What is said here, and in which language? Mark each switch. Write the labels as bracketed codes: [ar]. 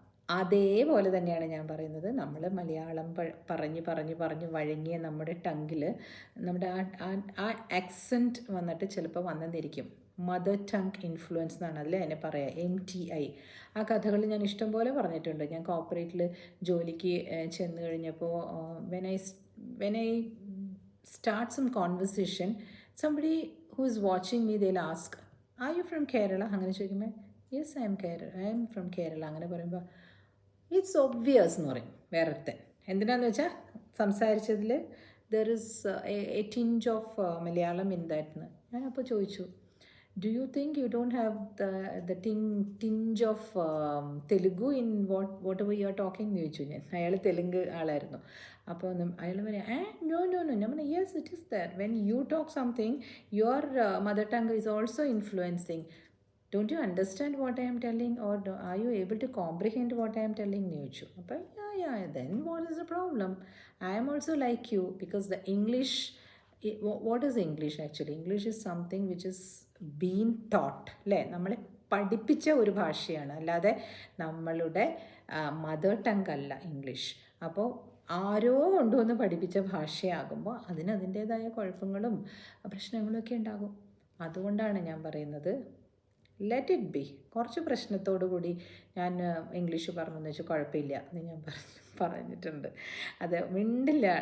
[ml] അതേപോലെ തന്നെയാണ് ഞാൻ പറയുന്നത്. നമ്മൾ മലയാളം പറഞ്ഞ് വഴങ്ങിയ നമ്മുടെ ടങ്കിൽ നമ്മുടെ ആ ആക്സെൻറ്റ് വന്നിട്ട് ചിലപ്പോൾ വന്നെന്നിരിക്കും. മദർ ടങ് ഇൻഫ്ലുവൻസ് എന്നാണ് അതിൽ എന്നെ പറയാം, MTI. ആ കഥകൾ ഞാൻ ഇഷ്ടം പോലെ പറഞ്ഞിട്ടുണ്ട്. ഞാൻ കോർപ്പറേറ്റിൽ ജോലിക്ക് ചെന്ന് കഴിഞ്ഞപ്പോൾ [en] when I start some conversation, somebody who is watching me, they'll ask, are you from Kerala? [ml] അങ്ങനെ ചോദിക്കുമ്പോൾ [en] yes, I am from Kerala [ml] അങ്ങനെ പറയുമ്പോൾ [en] it's obvious [ml] എന്ന് പറയും വേറൊരുത്തൻ. എന്തിനാന്ന് വെച്ചാൽ സംസാരിച്ചതിൽ [en] There is a tinge of Malayalam in that എന്ന്. [ml] ഞാൻ അപ്പോൾ ചോദിച്ചു, [en] do you think you don't have the tinge of Telugu in whatever you are talking [ml] എന്ന് ചോദിച്ചു ഞാൻ. അയാൾ തെലുങ്ക് ആളായിരുന്നു. അപ്പോൾ അയാൾ പറയാം, no. ഞാൻ പറഞ്ഞു, [en] yes, it is there. When you talk something, your mother tongue is also influencing. Don't you understand what I am telling, or are you able to comprehend what I am telling [ml] എന്ന് ചോദിച്ചു. [en] അപ്പോൾ then what is the problem? I am also like you, because the English, what is English actually? English is something which is being taught, അല്ലേ? [ml] നമ്മളെ പഠിപ്പിച്ച ഒരു ഭാഷയാണ്, അല്ലാതെ നമ്മളുടെ മദർ ടങ് അല്ല ഇംഗ്ലീഷ്. അപ്പോൾ ആരോ കൊണ്ടുവന്ന് പഠിപ്പിച്ച ഭാഷയാകുമ്പോൾ അതിൻ്റേതായ കുഴപ്പങ്ങളും പ്രശ്നങ്ങളൊക്കെ ഉണ്ടാകും. അതുകൊണ്ടാണ് ഞാൻ പറയുന്നത്, [en] Let it be. [ml] കുറച്ച് പ്രശ്നത്തോടു കൂടി ഞാൻ ഇംഗ്ലീഷ് പറഞ്ഞെന്ന് വെച്ചാൽ കുഴപ്പമില്ല എന്ന് ഞാൻ പറഞ്ഞിട്ടുണ്ട്. അത് മിണ്ടില്ല.